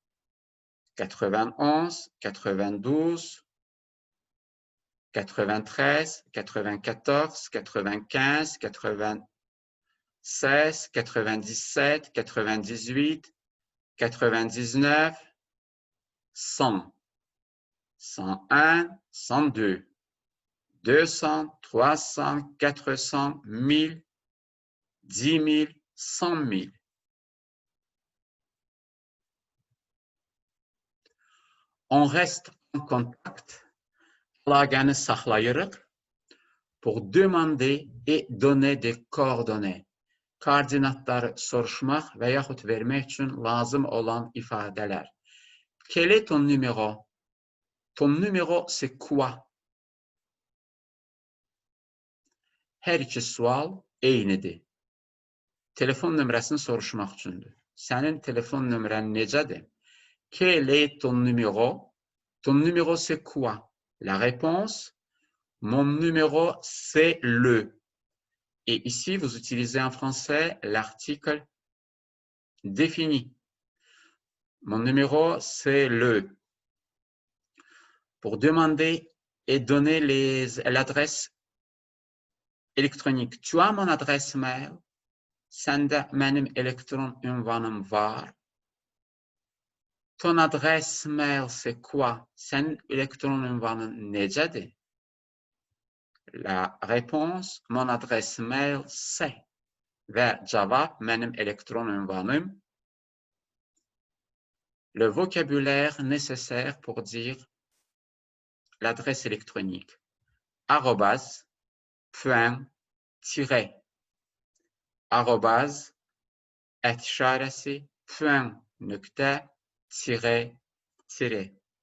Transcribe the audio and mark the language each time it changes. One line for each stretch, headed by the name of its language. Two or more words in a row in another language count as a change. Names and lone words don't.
French: 91, 92, 93, 94, 95, 96, 97, 98, 99, 100, 101, 102, 200, 300, 400, 1000, 10 000, 100 000. On reste en contact.
Azerbaijani: Əlaqəni saxlayırıq
French: pour demander et donner des coordonnées.
Azerbaijani: Koordinatları soruşmaq və yaxud vermək üçün lazım olan ifadələr.
French: Quel est ton numéro? Ton numéro, c'est quoi?
Azerbaijani: Hər iki sual eynidir. Telefon nömrəsini soruşmaq üçündür. Sənin telefon nömrən necədir?
French: Quel est ton numéro? Ton numéro, c'est quoi? La réponse, mon numéro, c'est le. Et ici, vous utilisez en français l'article défini. Mon numéro, c'est le. Pour demander et donner l'adresse électronique. Tu as mon adresse mail?
Azerbaijani: Səndə mənim elektron ünvanım var.
French: Ton adresse mail, c'est quoi?
Azerbaijani: Sənin elektron ünvanın necədir?
French: La réponse, mon adresse mail, c'est.
Azerbaijani: Və cavab, mənim elektron ünvanım.
French: Le vocabulaire nécessaire pour dire l'adresse électronique. arrobase, point, tire. Arrobase,
Turkish: et işaresi,
French: point, nokta, tire, tire.